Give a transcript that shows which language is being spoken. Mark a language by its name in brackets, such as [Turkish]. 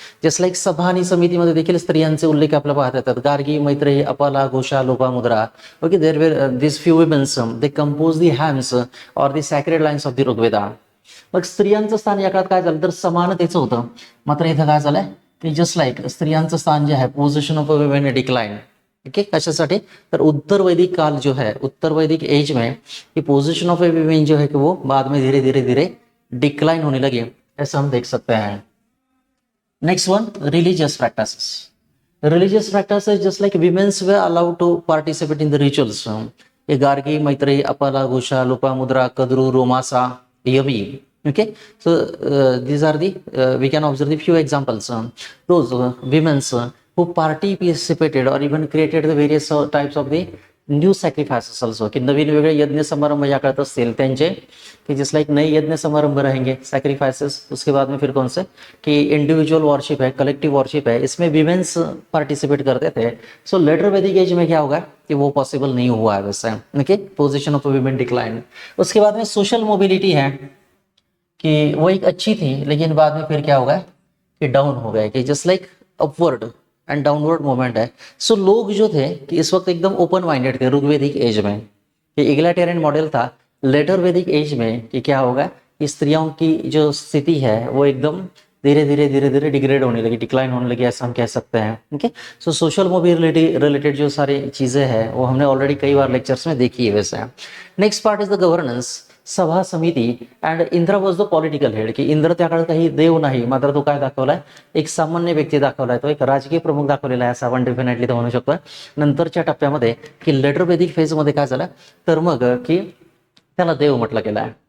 [Marathi] Just like सभा आणि समितीमध्ये देखील स्त्रियांचे उल्लेख आपल्याला पाहता येतात. गार्गी, मैत्रेयी, अपाला, घोषा, Lopamudra. [English] Okay, there were this few womens they compose the hymns or the sacred lines of the Rigveda. [Marathi] मग स्त्रियांचं स्थान या काळात काय झालं तर समानतेचं होतं. मात्र इथं काय झालंय की जस्ट लाईक स्त्रियांचं स्थान जे आहे [English] Position of women decline. [Hindi] Okay, कशासाठी तर उत्तर वैदिक काल जो है, उत्तर वैदिक एज में ये [English] position of a women [Hindi] जो है कि वो बाद में धीरे धीरे धीरे डिक्लाइन होने लगी, ऐसा हम देख सकते हैं. [English] Next one, religious practices. Religious practices just like women's were allowed to participate in the rituals. [Hindi] ये गार्गी, मैत्रेयी, अपाला, घोषा, Lopamudra, Kadru, रोमासा, yummy. [English] Okay, so these are the we can observe the few examples. Those women's who participated or even created the various types of the new sacrifices also, [Marathi] की नवीन वेगळे यज्ञ समारंभ या काळात असतील त्यांचे, [Hindi] कि जस्ट लाइक नए यज्ञ समारंभ रहेंगे, [English] Sacrifices. [Hindi] उसके बाद में फिर कौन से कि इंडिविजुअल वॉरशिप है, कलेक्टिव वॉरशिप है, इसमें विमेन्स पार्टिसिपेट करते थे. सो लेटर वैदिक एज में क्या होगा कि वो पॉसिबल नहीं हुआ है वैसे. Okay, [English] Position of women decline. [Hindi] उसके बाद में सोशल मोबिलिटी है कि वो एक अच्छी थी लेकिन बाद में फिर क्या होगा कि डाउन हो गए, कि just like [English] upward and downward movement [Hindi] है. सो लोग जो थे कि इस वक्त एकदम ओपन माइंडेड थे ऋग्वेदिक एज में, कि इग्लैटेरियन मॉडल था. लेटर वैदिक एज में कि क्या होगा कि स्त्रियों की जो स्थिति है वो एकदम धीरे धीरे डिग्रेड होने लगी, डिक्लाइन होने लगी, ऐसा हम कह सकते हैं. ओके, सो सोशल मोबिलिटी रिलेटेड जो सारी चीज़ें हैं वो हमने ऑलरेडी कई बार लेक्चर्स में देखी है वैसे. [English] next part is the governance, [Marathi] सभा समिती. [English] and Indra was the political head, [Marathi] की इंद्र त्या काळात काही देव नाही, मात्र तो काय दाखवलाय एक सामान्य व्यक्ती दाखवलाय, तो एक राजकीय प्रमुख दाखवलेला आहे असं आपण डेफिनेटली तो म्हणू शकतो. नंतरच्या टप्प्यामध्ये की लेटर वैदिक फेजमध्ये काय झालं तर मग की त्याला देव म्हटलं गेलं आहे.